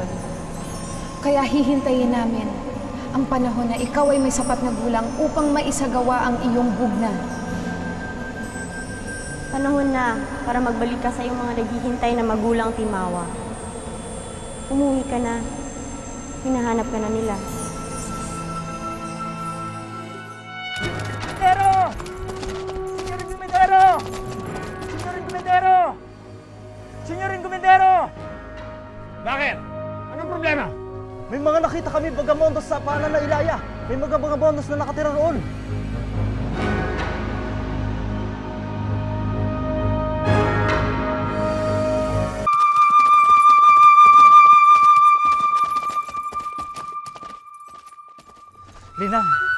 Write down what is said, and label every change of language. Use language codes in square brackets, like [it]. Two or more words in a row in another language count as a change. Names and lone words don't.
[tl] Kaya hihintayin namin ang panahon na ikaw ay may sapat na gulang upang maisagawa ang iyong bugna. Panahon na para magbalik ka sa iyong mga naghihintay na magulang, Timawa. Umuwi ka na. Hinahanap ka na nila. Gumendero! Senyorin Gumendero! Senyorin Gumendero! Senyorin Gumendero! Bakit? Anong problema? May mga nakita kami bagamondos sa paanan na Ilaya. May mga bagamondos na nakatira roon. Linang!